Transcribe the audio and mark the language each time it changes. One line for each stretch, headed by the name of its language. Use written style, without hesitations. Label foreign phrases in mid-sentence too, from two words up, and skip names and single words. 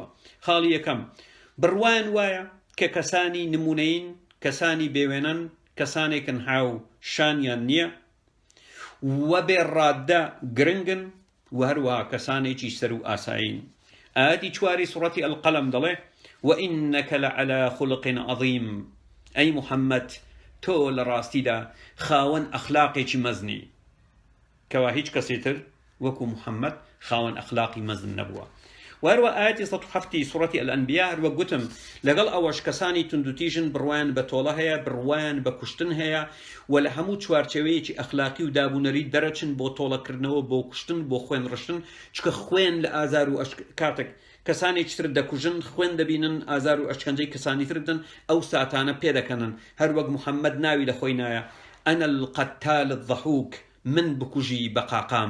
Central Kurdish: خاڵی یەکەم بڕوایان وایە کە کەسانی نمونەین کەسانی بێوێنن کەسانێکن هاو شانیان نییە و بێڕاددە گرنگن و هەروەها کەسانێکی سەر و ئاسایین. ئاەتی 4 سوڕەتی القەلەم دەڵێ
Arabic: وإنك لعلى خلق عظيم أي محمد
Central Kurdish: تۆ لە ڕاستیدا خاوەن ئەخلاقێکی مەزنی کەوا هیچ کەسێتر وەکو محەممەد خاوەن ئەخلاقی مەزن نەبووە. و هەروە ئاەتی 107 سوڕەتی الئەنبیا هەروە گوتم لەگەڵ ئەوەش کەسانی توندوتیژن بڕوایان بە تۆڵە هەیە بڕوایان بە کوشتن هەیە و لە هەموو چوارچێوەیەکی ئەخلاقی و دابوونەری دەرەچن بۆ تۆڵەکردنەوە بۆ کوشتن بۆ خوێن ڕشتن چکە خوێن لە ئازار و کاتێک کەسانێکی تر دەکوژن خوێن دەبینن ئازار و ئەشکەنجەی کەسانی تردن ئەو ساتانە پێدەکەنن هەروەک محەممەد ناوی لە خۆی نایە
Arabic: ئەنە القەتال الضەحوک
Central Kurdish: من بکوژی بە قاقام.